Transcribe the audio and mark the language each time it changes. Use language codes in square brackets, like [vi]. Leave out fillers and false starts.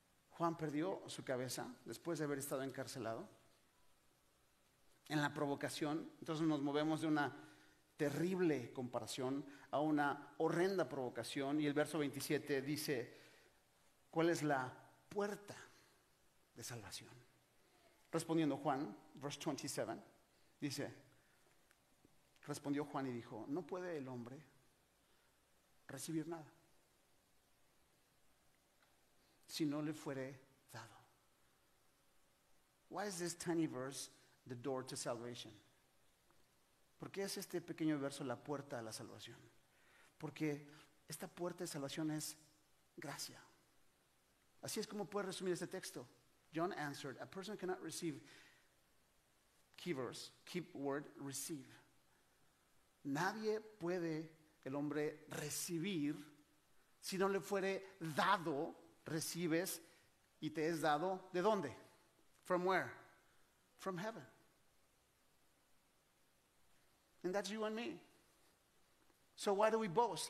[es] Juan perdió su cabeza después de haber estado encarcelado. En la provocación, entonces nos movemos de una terrible comparación a una horrenda provocación. Y el verso 27 dice: ¿cuál es la puerta de salvación? Respondiendo Juan, verse 27, dice: respondió Juan y dijo: no puede el hombre recibir nada si no le fuere dado. [en] Why is this tiny verse the door to salvation? [es] ¿Por qué es este pequeño verso la puerta a la salvación? Porque esta puerta de salvación es gracia. Así es como puede resumir este texto. [en] John answered: a person cannot receive, key verse, keep word, receive. [es] Nadie puede el hombre recibir si no le fuere dado. Recibes y te es dado, ¿de dónde? [en] From where? From heaven. And that's you and me. So why do we boast?